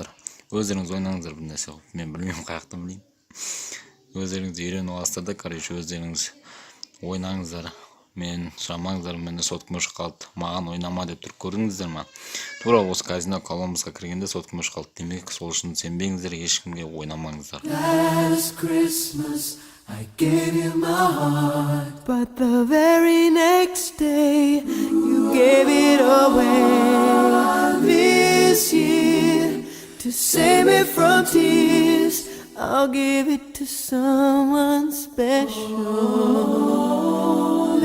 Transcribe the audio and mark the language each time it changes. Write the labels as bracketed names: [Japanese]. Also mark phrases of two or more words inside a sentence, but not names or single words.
[Kazakh] Өздеріңіз ойнаңыздар бір нәрсе. Мен білмеймін, қаяқтан білейін. Өздеріңіз үйреніп аласыздар да, өздеріңіз ойнаңыздар. Мен сұрамаңыздар, мені соткам өшіп қалды. Маған ойнама деп тұрып көрдіңіздер ма? Тура осы казино Колумбусқа кіргенде соткам өшіп қалды. Демек, сол үшін сенбеңіздер, ешкімге ойнамаңыздар. [English] Last Christmas I gave you my heart, but the very next day you gave it away. This year, to save me from tears, I'll give it to someone special.